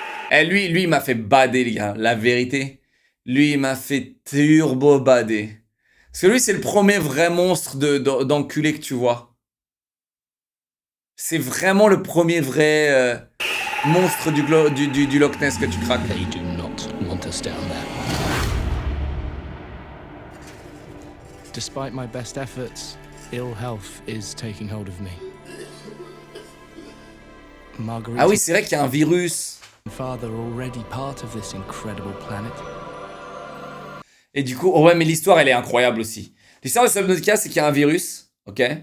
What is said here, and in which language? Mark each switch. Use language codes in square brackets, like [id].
[fr] Eh, lui, il m'a fait bader, les gars. La vérité. Lui, il m'a fait turbo bader. Parce que lui, c'est le premier vrai monstre d'enculé que tu vois. C'est vraiment le premier vrai monstre du Loch Ness que tu craques. [en] They do not want us down there. Despite my best efforts, ill health is taking hold of me. Marguerite [fr] Ah oui, c'est vrai qu'il y a un virus. [en] and Father are already part of this incredible planet. [fr] Et du coup, oh ouais, mais l'histoire, elle est incroyable aussi. L'histoire de Subnautica, c'est qu'il y a un virus, ok?